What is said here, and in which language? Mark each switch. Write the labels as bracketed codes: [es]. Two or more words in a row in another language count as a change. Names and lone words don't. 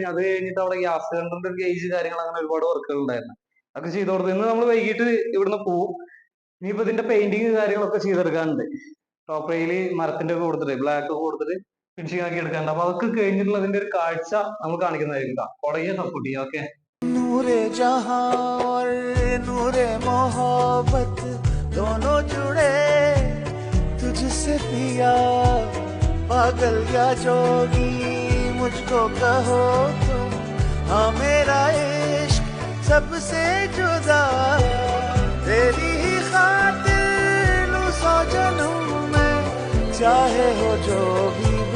[ml] അത് കഴിഞ്ഞിട്ട് അവിടെ ഗ്യാസ് സിലിണ്ടറിന്റെ ഗേജ് കാര്യങ്ങൾ അങ്ങനെ ഒരുപാട് വർക്കുകൾ ഉണ്ടായിരുന്നു. അതൊക്കെ ചെയ്ത് കൊടുത്തു. ഇന്ന് നമ്മൾ വൈകിട്ട് ഇവിടുന്ന് പോവും. ഇനിയിപ്പോ ഇതിന്റെ പെയിന്റിങ് കാര്യങ്ങളൊക്കെ ചെയ്തെടുക്കാനുണ്ട്. [en] top rail [ml] മരത്തിന്റെ ഒക്കെ കൊടുത്തിട്ട് ബ്ലാക്ക് ഒക്കെ കൊടുത്തിട്ട് ഫിനിഷിംഗ് ആക്കി എടുക്കാനുണ്ട്. അപ്പൊ അതൊക്കെ കഴിഞ്ഞിട്ടുള്ളതിന്റെ ഒരു കാഴ്ച നമ്മൾ കാണിക്കുന്നതായിരിക്കും. കൊടയെ സപ്പോർട്ട് ചെയ്യാം. ഓക്കെ. [hi] नूरे जहां और नूरे मोहब्बत दोनों जुड़े तुझसे पिया, पागल या जोगी मुझको कहो तुम, हाँ मेरा इश्क सबसे जुदा, तेरी ही खातिर लूं 100 जन्म में, चाहे हो जो भी